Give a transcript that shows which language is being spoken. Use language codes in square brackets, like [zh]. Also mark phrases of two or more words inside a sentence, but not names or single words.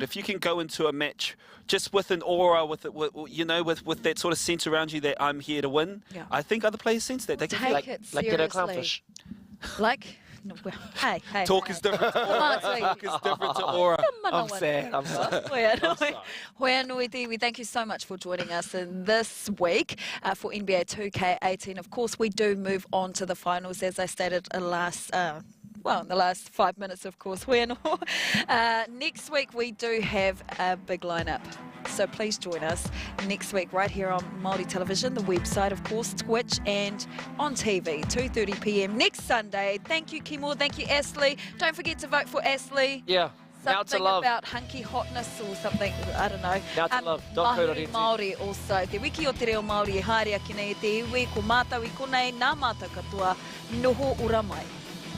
[en] If you can go into a match just with an aura, with that sort of sense around you that I'm here to win, I think other players sense that. They can take it seriously. Like Ghetto Clownfish. Like, no, well, hey. Talk is different to aura. Talk is different to aura. I'm sad. [mi] Hoi anō te iwi. [en] Thank you so much for joining us in this week for NBA 2K18. Of course, we do move on to the finals, as I stated in the last 5 minutes, of course. Next week, we do have a big lineup. So please join us next week right here on Maori Television, the website, of course, Twitch, and on TV, 2:30 p.m. next Sunday. Thank you, Kimo. Thank you, Ashley. Don't forget to vote for Ashley. Yeah. Now to love. Something about hunky hotness or something, I don't know. Now to love. Mahuri Maori also. [mi] Te wiki o te reo Maori e haere aki nei te iwi, ko mātawi konei, nā mātou katoa, noho ura mai.